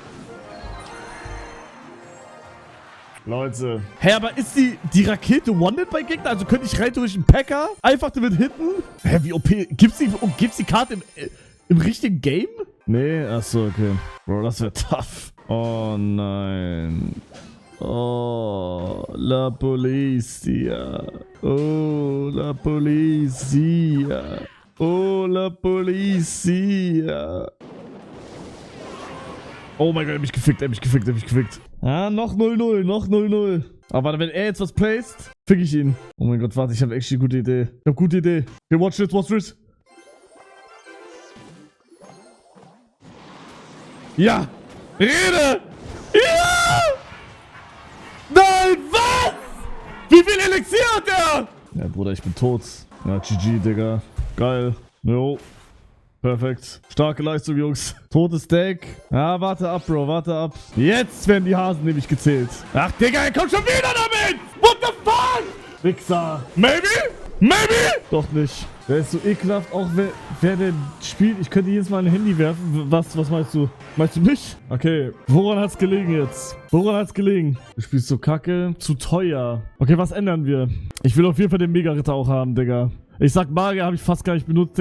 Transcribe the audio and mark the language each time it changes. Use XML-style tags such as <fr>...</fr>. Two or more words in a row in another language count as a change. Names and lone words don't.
<de>Leute. Hä, aber ist die Rakete One-Hit bei Gegner? Also könnte ich rein durch einen Packer einfach damit hitten? Hä, wie OP? Gibt's die Karte im richtigen Game? Nee, achso, okay. Bro, das wäre tough. Oh nein.</de> <it>Oh, la Polizia. Oh, la Polizia. Oh, la Polizia.</it> <de>Oh mein Gott, er hat mich gefickt. Ah, noch 0-0, noch 0-0. Aber wenn er jetzt was placed, fick ich ihn. Oh mein Gott, warte, ich habe echt eine gute Idee.</de> <en>Okay, watch this.</en> <de>Ja! Rede! Ja! Nein, was? Wie viel Elixier hat der? Ja, Bruder, ich bin tot. Ja, GG, Digga. Geil. Jo. Perfekt. Starke Leistung, Jungs. Totes Deck. Ja, warte ab, Bro. Warte ab. Jetzt werden die Hasen nämlich gezählt. Ach, Digga, er kommt schon wieder damit.</de> <en>What the fuck? Wichser. Maybe?</en> <de>Doch nicht. Der ist so ekelhaft, auch wer denn spielt. Ich könnte jedes Mal ein Handy werfen. Was meinst du? Meinst du mich? Okay, woran hat's gelegen jetzt? Du spielst so kacke. Zu teuer. Okay, was ändern wir? Ich will auf jeden Fall den Mega-Ritter auch haben, Digga. Ich sag Magier habe ich fast gar nicht benutzt, Digga.</de>